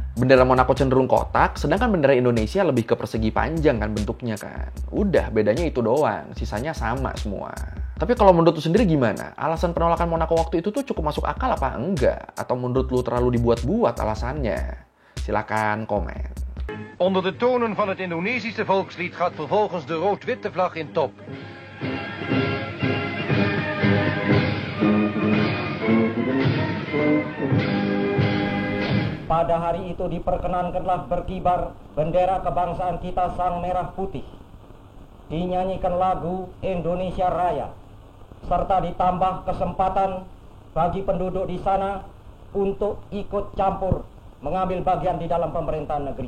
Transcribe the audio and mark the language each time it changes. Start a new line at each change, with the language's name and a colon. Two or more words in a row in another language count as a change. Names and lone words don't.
Indonesian: Bendera Monaco cenderung kotak, sedangkan bendera Indonesia lebih ke persegi panjang kan bentuknya kan. Udah, bedanya itu doang, sisanya sama semua. Tapi kalau menurut lu sendiri gimana? Alasan penolakan Monaco waktu itu tuh cukup masuk akal apa enggak? Atau menurut lu terlalu dibuat-buat alasannya? Silakan komen.
Dutch: Onder de tonen van het Indonesische volkslied gaat vervolgens de rood-witte vlag in top.
Indonesian: Pada hari itu diperkenankanlah berkibar bendera kebangsaan kita sang merah putih. Dinyanyikan lagu Indonesia Raya, serta ditambah kesempatan bagi penduduk di sana untuk ikut campur mengambil bagian di dalam pemerintahan negeri.